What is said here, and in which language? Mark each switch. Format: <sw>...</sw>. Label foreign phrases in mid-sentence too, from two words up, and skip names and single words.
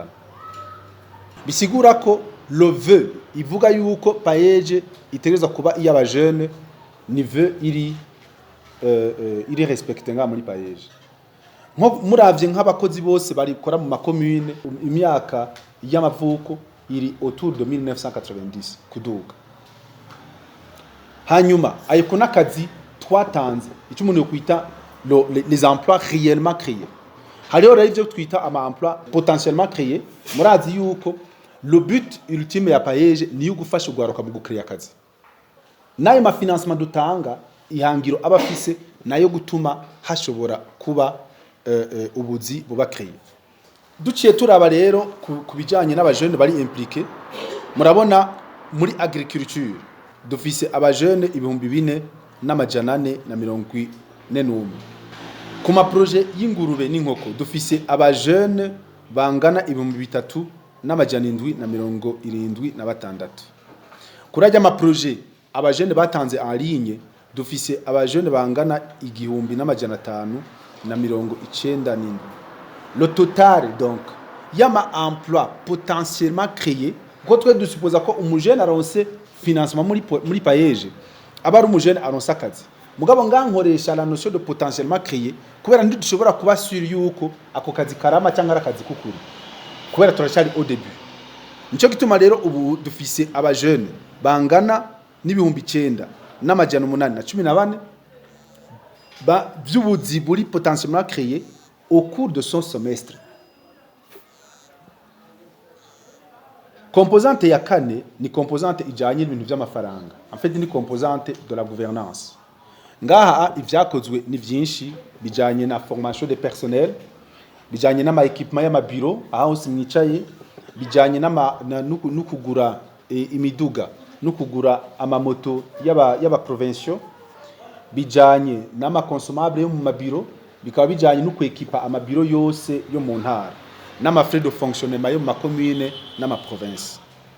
<rn>Bisigura ko</rn> <fr>le vœu</fr> <rn>ivuga yuko payeje itegereza kuba iya ba</rn> <fr>jeune niveau</fr> <rn>iri respecté nga muri payeje. Muravye nk'abakozi bose barikora mu macommune imyaka y'amavuko iri</rn> <fr>autour de</fr> <rn>1990 kuduga. Hanyuma ayiko nakazi twatanze icyo umuntu yokwita</rn> <fr>les emplois réellement créés.</fr> <rn>Hariho rero ivyo twita ama emploi</rn> <fr>potentiellement créés.</fr> <rn>Murazi yuko</rn> <fr>le but ultime</fr> <rn>ya payeje ni ugufasha ugwaruka mu gukreya akazi. Nayo ma financement dutanga ihangiro abafise nayo gutuma hashobora kuba ubuzi buba créé. Duciye turaba rero kubijanye n'abajene bari impliqué. Murabona muri agriculture dufise abajene 2441. Ku ma projet y'ingurube n'inkoko dufise abajene bangana 3776. Kurajya ama projet abajene batanze</rn> <fr>en ligne</fr> <rn>dufise abajene bangana 1597.</rn> <fr>Le total donc</fr> <rn>yama emploi</rn> <fr>potentiellement créé</fr> <rn>ko twe dusupoza ko umujene aronse financement muri payeje aba ari umujene aronse akazi. Mugabo ngankoresha</rn> <fr>la notion de potentiellement créé</fr> <rn>kubera ndi dushobora kuba sur yuko ako kazi karama cyangwa akazi kukuri kubera turashari</rn> <fr>au début.</fr> <rn>Nico gituma rero ubu dufise aba jeune bangana n'ibihumbi 9814 ba by'ubuzi buri</rn> <fr>potentiellement créé au cours de son semestre.</fr> <rn>Composante ya kane ni composante ijanye n'ibintu by'amafaranga.</rn> <fr>En fait ni composante de la gouvernance.</fr> <rn>Ngaha ivyakozwe ni vyinshi bijanye na</rn> <fr>formation de personnel,</fr> <rn>bijanye n'ama équipement y'ama bureau aho simwicaye, bijanye n'ukugura imiduga, n'ukugura amamoto y'aba provinciaux, bijanye n'ama consomable yo mu mabiro, bikaba bijanye no kwekipa amabiro yose yo mu ntara n'ama</rn> <fr>frais de fonctionnement</fr> <rn>yo mu macommune n'ama province.</rn>